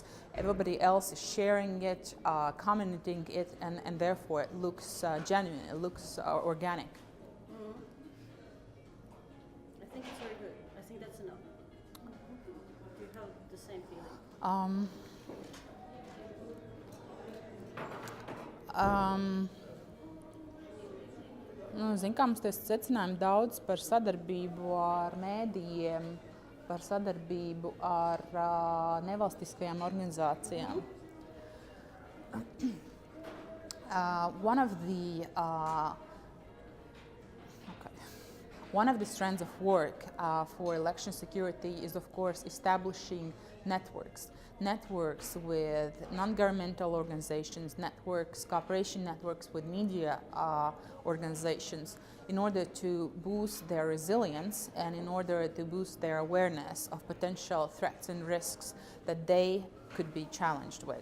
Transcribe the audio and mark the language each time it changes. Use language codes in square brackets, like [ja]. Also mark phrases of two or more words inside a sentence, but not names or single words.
[en] Everybody else is sharing it, commenting it, and therefore it looks genuine, it looks organic. I think it's very good. I think that's enough. Do you have the same feeling? [lv] Zin kā mums secinājumi daudz par sadarbību ar mēdījiem, par sadarbību ar nevalstiskajām organizācijām. [en] One of the strands of work for election security is, of course, establishing networks with non-governmental organizations, cooperation networks with media organizations, in order to boost their resilience and in order to boost their awareness of potential threats and risks that they could be challenged with.